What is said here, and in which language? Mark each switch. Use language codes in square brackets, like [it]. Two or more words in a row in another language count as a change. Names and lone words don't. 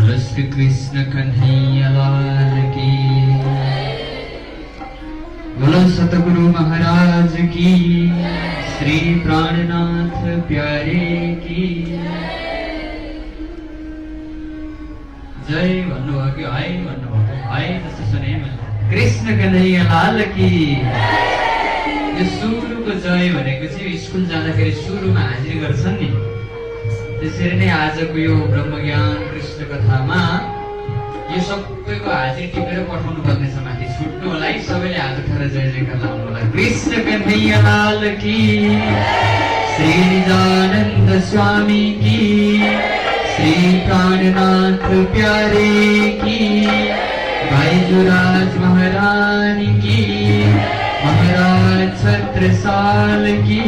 [hi] श्री कृष्ण कन्हैया लाल की। बोलो सतगुरु महाराज की। श्री प्राणनाथ प्यारे की जय [ne] भन्नुभयो कि हाय भन्नुभयो? हाय जस्तो सुने मैले। [hi] कृष्ण कन्हैया लाल की। [ne] यो सुरुको जय भनेको चाहिँ स्कुल जाँदाखेरि सुरुमा हाजिर गर्छन् नि, त्यसरी नै आजको यो ब्रह्मज्ञान कृष्ण कथामा यो सबैको हाजिर टिपेर पठाउनु पर्ने छ। माथि छुट्नु होला है, सबैले हात उठाएर जय जयकार लाउनु होला। [hi] कृष्ण कन्हैया लाल की। श्री निजानन्द स्वामी की। श्री प्राणनाथ प्यारे की। बैजुराज महारानी की। महाराज छत्रसाल की।